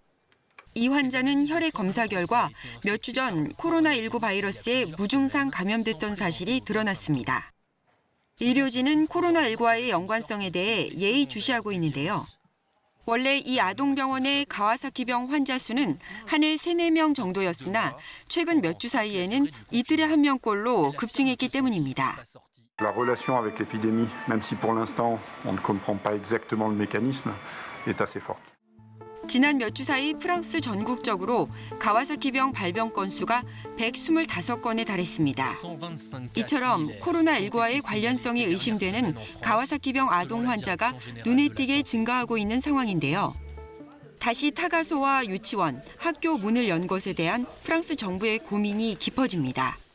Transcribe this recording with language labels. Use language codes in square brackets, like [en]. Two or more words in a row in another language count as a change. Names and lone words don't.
[ko] 이 환자는 혈액 검사 결과 몇 주 전 코로나19 바이러스에 무증상 감염됐던 사실이 드러났습니다. 의료진은 코로나19와의 연관성에 대해 예의주시하고 있는데요. 원래 이 아동병원의 가와사키병 환자 수는 한 해 3-4명 정도였으나 최근 몇 주 사이에는 이틀에 1명꼴로 급증했기 때문입니다. [fr] La relation avec l'épidémie, même si pour l'instant on ne comprend pas exactement le mécanisme, est assez forte. [ko] 지난 몇 주 사이 프랑스 전국적으로 가와사키병 발병 건수가 125건에 달했습니다. 이처럼 코로나19와의 관련성이 의심되는 가와사키병 아동 환자가 눈에 띄게 증가하고 있는 상황인데요. 다시 타가소와 유치원, 학교 문을 연 것에 대한 프랑스 정부의 고민이 깊어집니다.